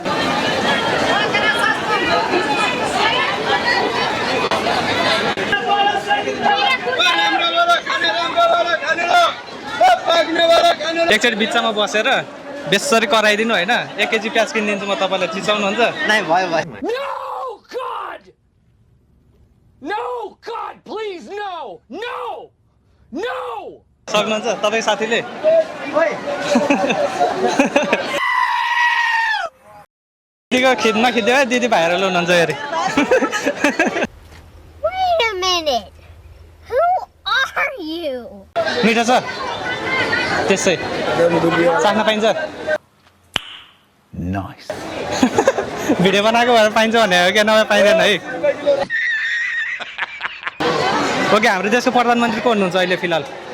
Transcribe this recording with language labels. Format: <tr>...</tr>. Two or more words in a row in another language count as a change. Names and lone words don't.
<ne>एकचोटि बिचमा बसेर बेसरी कराइदिनु होइन। 1 केजी प्याज किनिदिन्छु म, तपाईँलाई चिचाउनुहुन्छ? नै भयो भयो।</ne> <en>No, God, please, no, no, no.</en> <ne>सक्नुहुन्छ तपाईँ साथीले? दिदीको खिदमा खिच्यो है, दिदी भाइरल हुनुहुन्छ अरे।</ne> <en>Wait a minute. Who are you?</en> <ne>मिठो छ त्यसै चाख्न पाइन्छ? नाइस। भिडियो बनाएको भएर पाइन्छ भने हो क्या, नभए पाइँदैन है। ओके, हाम्रो देशको प्रधानमन्त्री को हुनुहुन्छ अहिले फिलहाल?</ne>